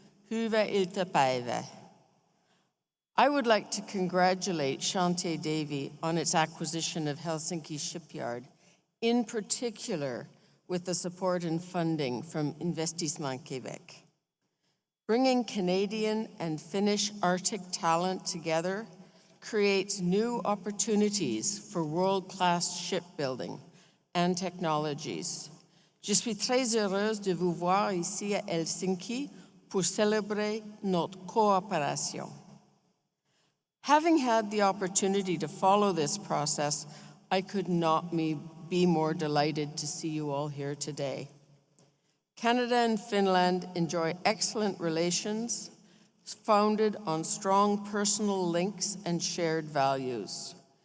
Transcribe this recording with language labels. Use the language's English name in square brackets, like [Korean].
[Finnish] Hyvää iltapäivää. [English] I would like to congratulate Chantier Davy on its acquisition of Helsinki Shipyard, in particular with the support and funding from Investissement Québec. Bringing Canadian and Finnish Arctic talent together creates new opportunities for world-class shipbuilding and technologies. [French] Je suis très heureuse de vous voir ici à Helsinki pour célébrer notre coopération. [English] Having had the opportunity to follow this process, I could not be more delighted to see you all here today. Canada and Finland enjoy excellent relations founded on strong personal links and shared values.